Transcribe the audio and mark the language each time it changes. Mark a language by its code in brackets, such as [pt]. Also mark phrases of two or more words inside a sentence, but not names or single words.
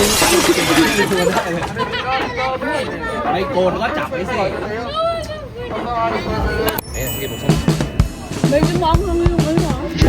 [th] ไม่โกนก็จับไว้สิ [tl] Medyo maanghang yung ano ah.